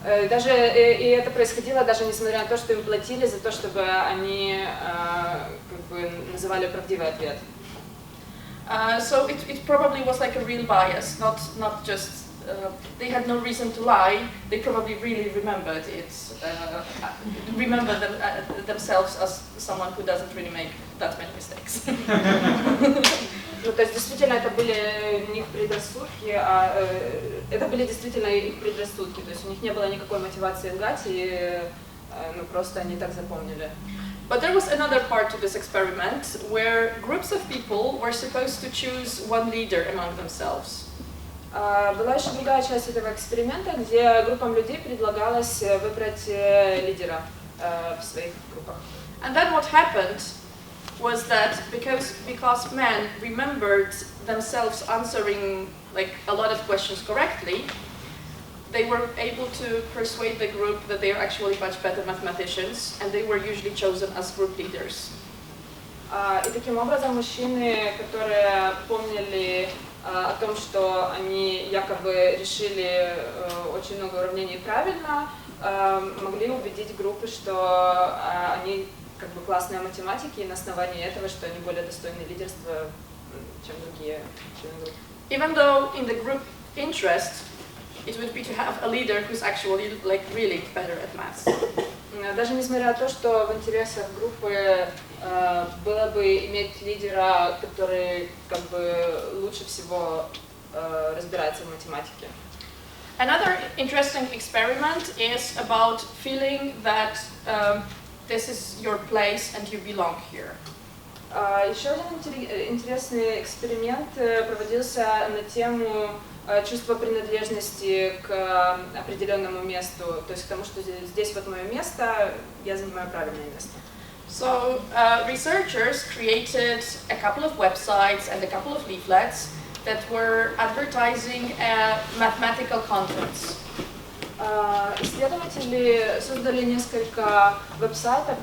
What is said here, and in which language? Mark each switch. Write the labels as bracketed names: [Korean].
[Russian] Даже и это происходило даже несмотря на то, что им платили за то, чтобы они как бы называли правдивый ответ. [English] So it probably was like a real bias, not just. They had no reason to lie. They probably really remembered it. Remember themselves as someone who doesn't really make that many mistakes. [Russian] Ну, то есть действительно это были у них предрассудки, это были действительно их предрассудки. То есть у них не было никакой мотивации лгать, и просто они так запомнили. [English] But there was another part to this experiment where groups of people were supposed to choose one leader among themselves. [Russian] Была еще другая часть этого эксперимента, где группам людей предлагалось выбрать лидера в своих группах. [English] And then what happened was that because men remembered themselves answering like a lot of questions correctly, they were able to persuade the group that they are actually much better mathematicians, and they were usually chosen as group leaders. [Russian] И таким образом мужчины, которые помнили о том, что они якобы решили очень много уравнений правильно, могли убедить группы, что они как бы классные математики, и на основании этого, что они более достойны лидерства, чем другие члены группы. [English] Even though in the group interest it would be to have a leader who's actually like really better at maths. [Russian] Даже несмотря на то, что в интересах группы было бы иметь лидера, который как бы лучше всего разбирается в математике. [English] Another interesting experiment is about feeling that this is your place and you belong here. [Russian] Еще один интересный эксперимент проводился на тему чувства принадлежности к определенному месту, то есть к тому, что здесь вот мое место, я занимаю правильное место. [English] So researchers created a couple of websites and a couple of leaflets that were advertising mathematical contents. [Russian] Исследователи создали несколько веб-сайтов.